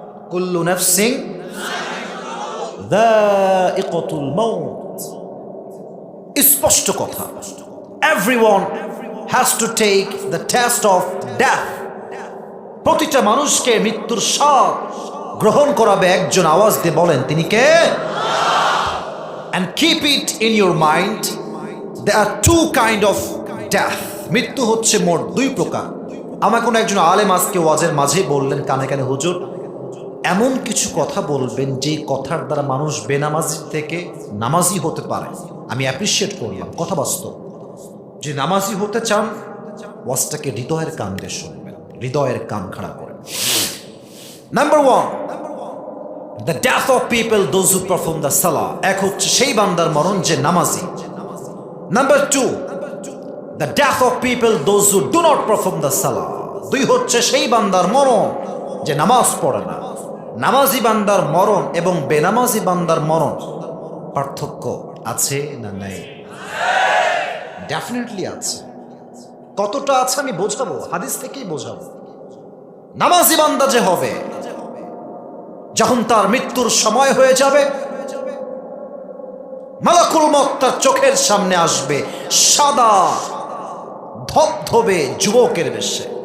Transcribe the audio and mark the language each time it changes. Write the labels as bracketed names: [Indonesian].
[Arabic] কুল্লু নাফসিন যায়িকাতুল মাউত। [Bangla] স্পষ্ট কথা, [English] Everyone has to take the test of death. [Bangla] প্রতিটা মানুষকে মৃত্যুর স্বাদ গ্রহণ করাবে একজন। আওয়াজ দিয়ে বলেন তিনি কে? [English] And keep it in your mind, there are two kind of death. [Bangla] মৃত্যু হচ্ছে মোট দুই প্রকার। আমার কোনো একজন আলেম আজকে ওয়াজের মাঝে বললেন কানে কানে, হুজুর এমন কিছু কথা বলবেন যে কথার দ্বারা মানুষ বেনামাজি থেকে নামাজি হতে পারে। আমি অ্যাপ্রিসিয়েট করলাম, কথা বাস্তব। যে নামাজি হতে চান, ওয়াজটাকে হৃদয়ের কান দিয়ে শুনবেন, হৃদয়ের কান খাড়া করেন। [English] Number one, the death of people those who perform the salah. [Bangla] এক হচ্ছে সেই বান্দার মরণ যে নামাজি। [English] Number two, the death of people those who do not perform the salah. [Bangla] দুই হচ্ছে সেই বান্দার মরণ যে নামাজ পড়ে না। নামাজি বান্দার মরণ এবং বেনামাজি বান্দার মরণ পার্থক্য আছে না নাই? ডেফিনেটলি আছে। কতটা আছে আমি বোঝাবো, হাদিস থেকেই বোঝাবো। নামাজি বান্দা যে হবে, যখন তার মৃত্যুর সময় হয়ে যাবে, মালাকুল মউত তার চোখের সামনে আসবে সাদা ধবধবে যুবকের বেশে।